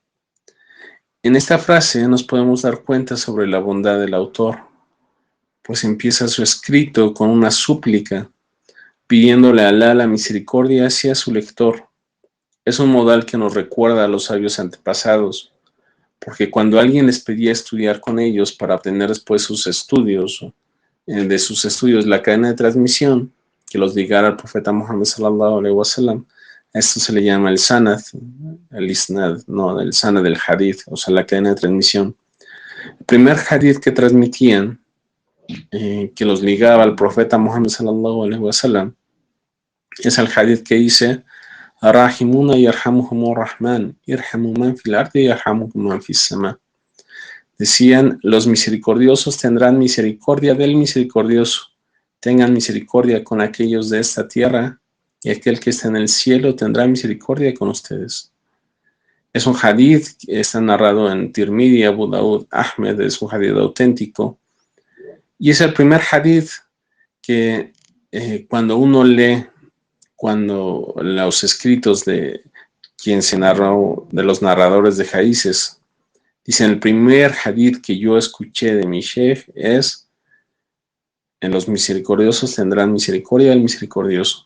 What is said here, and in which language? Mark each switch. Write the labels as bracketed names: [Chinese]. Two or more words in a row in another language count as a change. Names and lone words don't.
[Spanish] En esta frase nos podemos dar cuenta sobre la bondad del autor, pues empieza su escrito con una súplica, pidiéndole a Allah la misericordia hacia su lector. Es un modal que nos recuerda a los sabios antepasados, porque cuando alguien les pedía estudiar con ellos para obtener después sus estudios, de sus estudios la cadena de transmisión, que los ligara al profeta Muhammad [Arabic] صلى الله عليه وسلم, [Spanish] esto se le llama el sanad, el isnad, no, el sanad del hadith, o sea, la cadena de transmisión. El primer hadith que transmitían, que los ligaba al profeta Muhammad [Arabic] صلى الله عليه وسلم, [Spanish] es el hadith que dice: [Arabic] راحمون يرحمهم الرحمن، ارحموا من في الأرض يرحمكم من في السماء. [Spanish] Decían, los misericordiosos tendrán misericordia del misericordioso, tengan misericordia con aquellos de esta tierra, y aquel que está en el cielo tendrá misericordia con ustedes. Es un hadith que está narrado en Tirmidhi, Abu Daud, Ahmed, es un hadith auténtico, y es el primer hadith que cuando uno lee, cuando los escritos de quien se narró, de los narradores de hadiths, dicen, el primer hadith que yo escuché de mi sheikh es: en los misericordiosos tendrán misericordia del misericordioso.